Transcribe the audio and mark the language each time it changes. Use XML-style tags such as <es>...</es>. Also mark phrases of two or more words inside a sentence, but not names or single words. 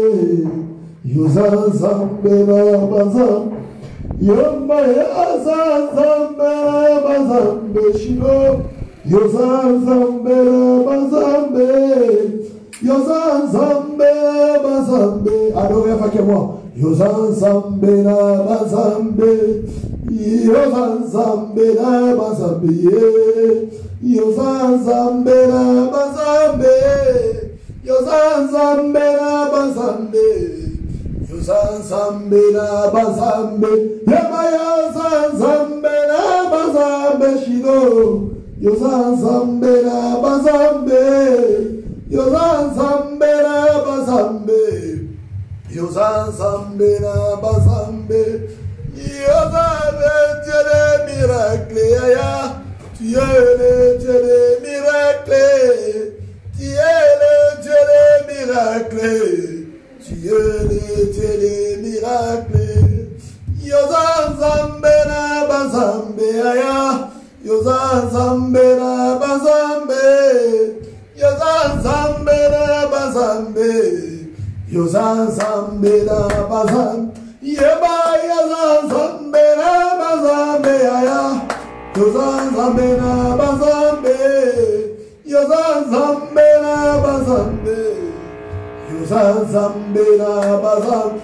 <ln>Yozanzambe na bazambe. Yomba yazanzambe na bazambe shiro. Yozanzambe na bazambe. Yozanzambe na bazambe.</ln> <fr>Adorez avec moi.</fr> <ln>Yozanzambe na bazambe. Yozanzambe na bazambe. Yozanzambe na bazambe. Yozanzambe na bazambe. Yozanzambe na bazambe. Yema yozanzambe na bazambe shiro. Yozanzambe na bazambe. Yozanzambe na bazambe. Yozanzambe na bazambe. Yozanzambe de miracle ya.</ln> <fr>Tu es le Dieu des miracles. Tu es le Dieu des miracles. Tu es le Dieu des miracles.</fr> <ln>Yozanzambe na bazambe aya. Yozanzambe na bazambe. Yozanzambe na bazambe. Yozanzambe na bazambe. Yeba yozanzambe na bazambe aya. Yozanzambe na bazambe. Yozanzambe na bazambe. Yozanzambe na bazambe.</ln>